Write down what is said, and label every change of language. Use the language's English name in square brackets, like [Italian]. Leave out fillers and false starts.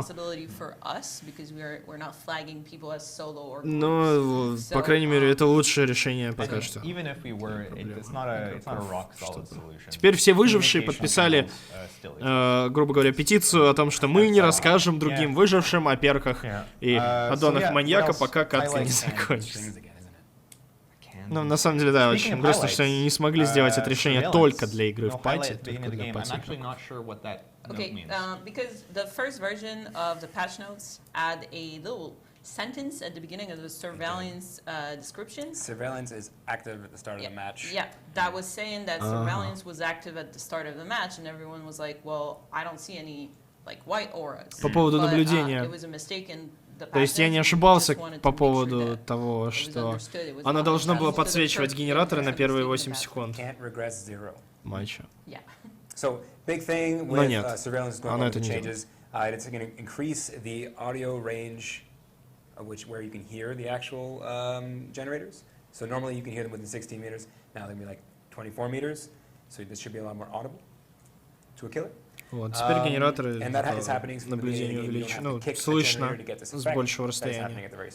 [English] possibility for us because we're not flagging people as solo or groups. [Russian] Но, по крайней мере, это лучшее решение пока что. [English] Even if we were, it's not a rock solid solution. [Russian] Теперь все выжившие подписали, грубо говоря, петицию о том, что мы не расскажем другим выжившим о перках и аддонах маньяка, пока катка не закончится. Ну, на самом деле, да, очень грустно, что они не смогли сделать это решение только для игры в пати, только для пати. [English] Okay, because the first version of the patch notes add a little sentence at the beginning of the surveillance description. Surveillance is active at the start of the match. Yeah, that was saying that surveillance was active at the start of the match, and everyone was like, well, I don't see any like white auras. [Russian] По поводу наблюдения. То есть я не ошибался по поводу того, что она должна была подсвечивать генераторы на первые 8 секунд матча. [English] So, big thing with surveillance going on with the changes, it's going to increase the audio range where you can hear the actual generators. So normally you can hear them within 16 meters. Now they'll be like 24 meters. So this should be a lot more audible to a killer. [Russian] Вот, теперь генераторы наблюдение увеличено, слышно с большего расстояния.